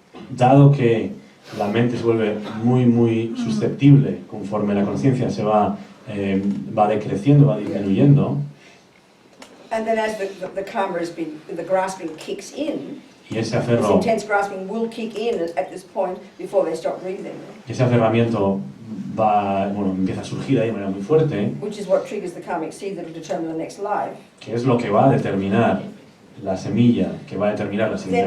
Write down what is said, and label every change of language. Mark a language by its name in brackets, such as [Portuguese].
[Spanish] Dado que la mente se vuelve muy susceptible conforme la conciencia se va decreciendo, va disminuyendo, [English] And then as the karma has been, the grasping kicks in, [Spanish] y ese [English] this [Spanish] aferro, [English] intense grasping will kick in at this point before they stop breathing, [Spanish] ese aferramiento empieza a surgir ahí de manera muy fuerte, [English] which is what triggers the karmic seed that will determine the next life. [Spanish] que es lo que va a determinar la semilla, que va a determinar la siguiente